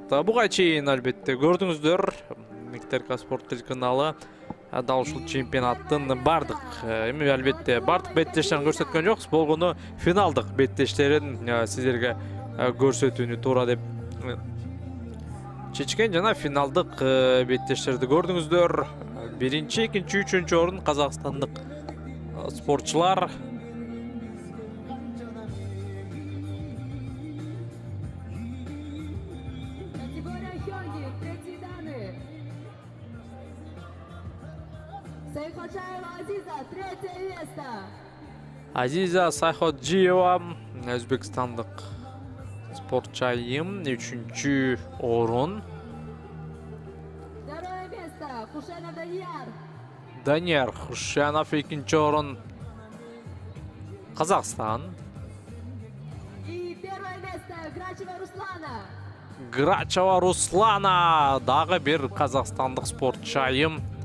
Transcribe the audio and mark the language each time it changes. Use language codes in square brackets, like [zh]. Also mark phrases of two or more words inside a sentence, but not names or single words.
[ky] Буга чейин албетте көрдүңүздөр, Миктерка спорт телеканалы дал ушул чемпионаттын бардык эми албетте бардык беттештерин көрсөткөн жокпуз, болгону финалдык беттештерин сиздерге көрсөтүүнү туура деп чечкен. Жана финалдык беттештерди көрдүңүздөр. 1-чи, 2-чи, 3-чү орун казакстандык спортчулар. [ru] Категория Хёнги. Третьи даны. Сайхочаева Азиза. Третье место. [ky] Азиза Сайходжиева, өзбекстандык спортчайым, 3-чү орун. [ru] Второе место Хушенов Данияр. [ky] Данияр Хушенов, 2-чү орун. Казакстан. [ru] И первое место Грачева Руслана. [ky] Грачева Руслана, дагы бир казакстандык спортчайым.